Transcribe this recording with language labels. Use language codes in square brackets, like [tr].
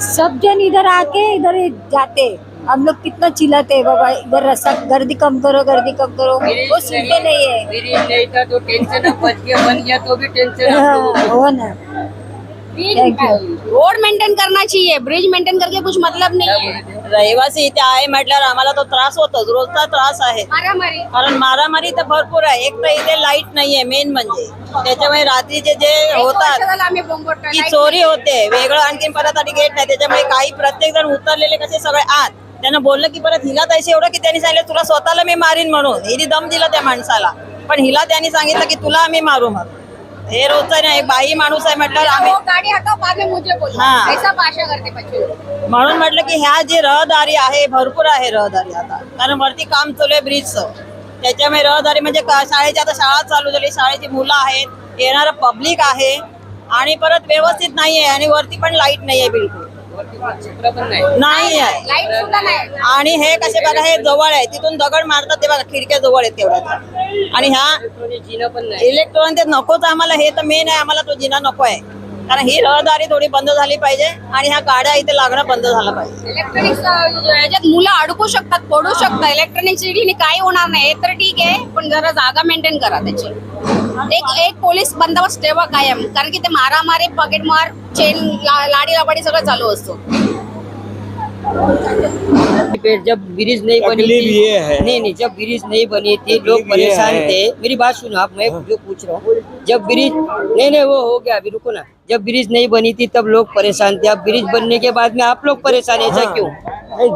[hi] सब जन इधर आके इधर जाते, हम लोग कितना चिल्लाते बाबा, इधर रास्ता, गर्दी कम करो, गर्दी कम करो, वो सुनते नहीं है। ब्रिज नहीं था तो टेंशन, अब बच गया, बन गया तो भी टेंशन। हो ना, रोड मेंटेन करना चाहिए, ब्रिज मेंटेन करके कुछ मतलब [mr] नाही आहे। रहिवासी इथे आहे म्हटल्यावर आम्हाला तो त्रास होतोच, रोजचा त्रास आहे, कारण मारामारी तर भरपूर आहे। एक तर इथे लाईट नाहीये मेन म्हणजे, त्याच्यामुळे रात्रीचे जे होतात की चोरी होते, वेगळं आणखी परत आणि गेट नाही, त्याच्यामुळे काही प्रत्येक जण उतरलेले कसे सगळे आत, त्यांना बोललं की परत हिला तैसे एवढं की त्यांनी सांगितलं तुला स्वतःला मी मारीन म्हणून, हिने दम दिला त्या माणसाला, पण हिला त्यांनी सांगितलं की तुला आम्ही मारू म्हणून। हे रोजचं नाही, बाई माणूस आहे म्हटलं आम्ही [hi] गाडी हटाव, बाद में मुझे बोलो, ऐसा भाषा करते बच्चे लोग। [mr] म्हणून म्हटलं की ह्या जी रहदारी आहे, भरपूर आहे रहदारी आता, कारण वरती काम चालू आहे ब्रिजचं, त्याच्यामुळे रहदारी म्हणजे शाळेची आता शाळा चालू झाली, शाळेची मुलं आहेत, येणारं पब्लिक आहे, आणि परत व्यवस्थित नाहीये, आणि वरती पण लाईट नाहीये, बिलकुल नाही आहे लाईट सुद्धा नाही। आणि हे कसे बघा, हे जवळ आहे, तिथून दगड मारतात ते बघा, खिडक्या जवळ आहेत तेवढ्या, आणि ह्या जीना पण नाही, इलेक्ट्रॉनिक ते नकोच आम्हाला, हे तर मेन आहे, आम्हाला तो जिना नको आहे, कारण ही रहदारी थोडी बंद झाली पाहिजे, आणि ह्या गाड्या इथे लागणं बंद झालं पाहिजे। इलेक्ट्रॉनिक्स याच्यात मुलं अडकू शकतात, पडू शकतात, इलेक्ट्रॉनिक सिटीने काही होणार नाही, हे तर ठीक आहे, पण जरा जागा मेंटेन करा त्याची। एक पोलीस बंदोबस्त ठेवा कायम, कारण की ते मारामारी, पॉकेटमार, चेन, लाडी लबाडी सगळं चालू असतो। [hi] जब ब्रिज नहीं बनी थी, नहीं, जब ब्रिज नहीं बनी थी लोग परेशान थे। मेरी बात सुनो आप, मैं जो पूछ रहा हूँ, जब ब्रिज नहीं वो हो गया, अभी रुको ना। जब ब्रिज नहीं बनी थी तब लोग परेशान थे, अब ब्रिज बनने के बाद में आप लोग परेशान है, ऐसा क्यों?